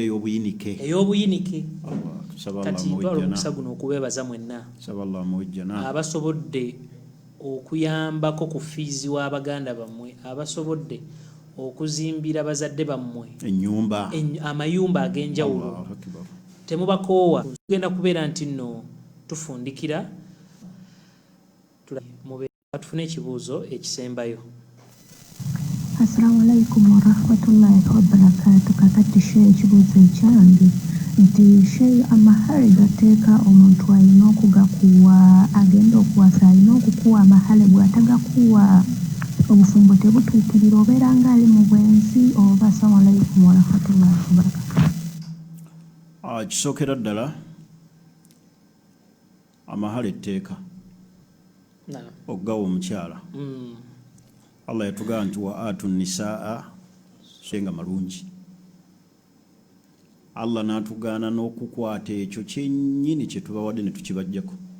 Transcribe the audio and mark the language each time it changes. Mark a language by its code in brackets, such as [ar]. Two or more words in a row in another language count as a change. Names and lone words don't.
[lg] ey'obuyinike kati twala omukisa guno okubeebaza mwenna abasobodde okuyambako ku fiizi w'abaganda bammwe abasobodde okuzimbira bazadde bammwe amayumba ag'enjawulo temubakoowa tugenda kubeera nti nno tufundikira tufune ekibuuzo ekisembayo. [ar] السلام عليكم ورحمة الله وبركاته. [lg] Kakati shehe ekibuuzo ekyange nti shehe amahale gateeka omuntu alina okugakuwa agenda okuwasa alina okukuwa amahale bw'atagakuwa obufumbo tebutuukirira obeera ng'ali mu bwenzi oba. [ar] السلام عليكم ورحمة الله وبركاته. [lg] Kisookera ddala amahale etteeka okugawa omukyala. Allah yatugamba nti [ar] وآتوا النساء [lg] shenga malungi. Allah n'atugaana n'okukwata ekyo kyennyini kye tubawadde ne tukibajjako.